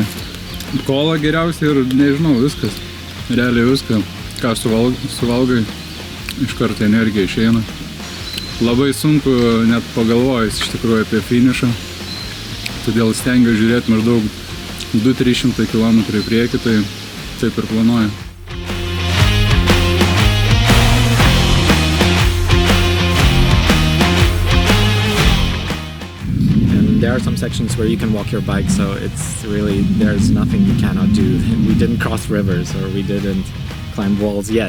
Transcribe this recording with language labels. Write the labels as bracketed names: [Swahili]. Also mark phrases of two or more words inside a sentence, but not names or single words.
[Lithuanian] Kola geriausia ir nežinau, viskas. Realiai viską, ką suvalgai, iš karto energija išeina. Labai sunku net pagalvojus iš tikrųjų apie finišą. Todėl stengiuosi žiūrėti maždaug 200-300 km į priekį, tai taip ir planuoju. [English] There are some sections where you can walk your bike, so it's really, there's nothing you cannot do. We didn't cross rivers or we didn't climb walls yet.